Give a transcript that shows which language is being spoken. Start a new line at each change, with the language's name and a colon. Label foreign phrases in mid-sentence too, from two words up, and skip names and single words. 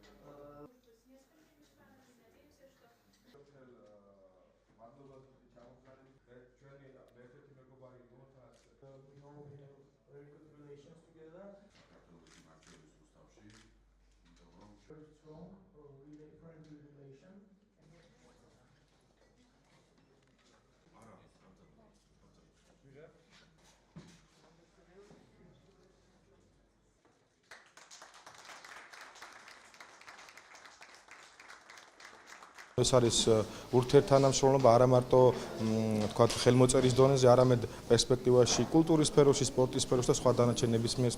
English: We know we have very good relations together. Very strong, really friendly relation.
Georgian: ეს არის ურთიერთთანამშრომლობა არა მარტო თქვათ ხელმოწერის დონეზე, არამედ პერსპექტივაში კულტურის სფეროში, სპორტის სფეროში და სხვა დანარჩენ ნებისმიერ